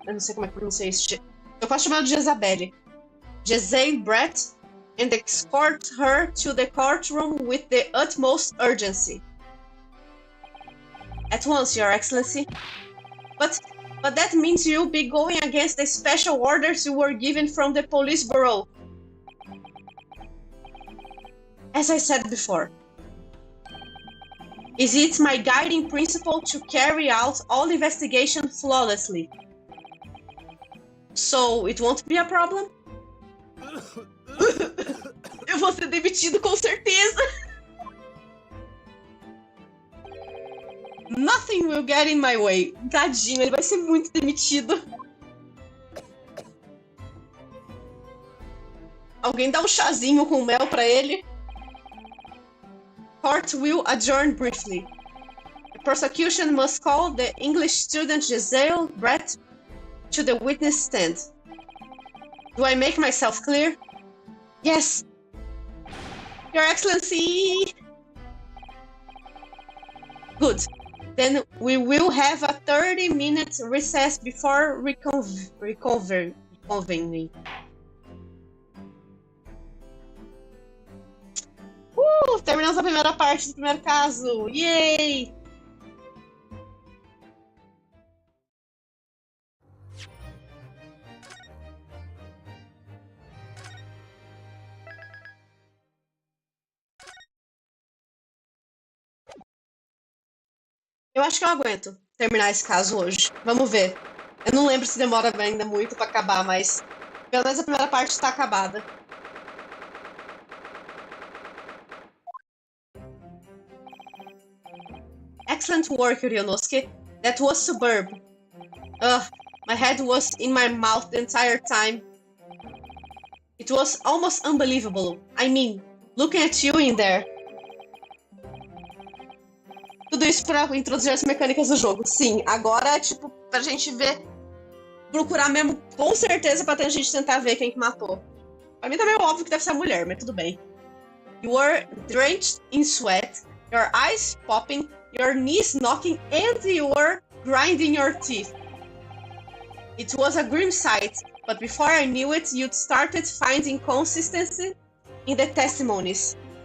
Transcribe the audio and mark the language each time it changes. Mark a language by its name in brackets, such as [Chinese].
[Portuguese] Eu não sei como é que pronuncia isso. Eu posso chamar de Jezabelle. [English] Giselle Brett, and escort her to the courtroom with the utmost urgency. At once, Your Excellency. But that means you'll be going against the special orders you were given from the police bureau. As I said before, is it my guiding principle to carry out all investigation flawlessly? So it won't be a problem? [Portuguese] Eu vou ser demitido com certeza. [English] Nothing will get in my way. [Portuguese] Tadinho, ele vai ser muito demitido. Alguém dá um chazinho com mel pra ele. [English] Court will adjourn briefly. The prosecution must call the English student Giselle Brett to the witness stand. Do I make myself clear? Yes. Your Excellency! Good. Then we will have a 30-minute recess before reconvening. [Portuguese] Terminamos a primeira parte do primeiro caso. Yay! Eu acho que eu aguento terminar esse caso hoje. Vamos ver. Eu não lembro se demora ainda muito pra acabar, mas pelo menos a primeira parte tá acabada. [English] Excellent work, Ryunosuke. That was superb. Ugh, my head was in my mouth the entire time. It was almost unbelievable. I mean, looking at you in there. [Portuguese] Tudo isso pra introduzir as mecânicas do jogo. Sim, agora, tipo, pra gente ver, procurar mesmo, com certeza, pra gente tentar ver quem que matou. Pra mim tá meio óbvio que deve ser a mulher, mas tudo bem. [English] You were drenched in sweat, your eyes popping, your knees knocking, and you were grinding your teeth. It was a grim sight, but before I knew it, you'd started finding consistency in the testimonies.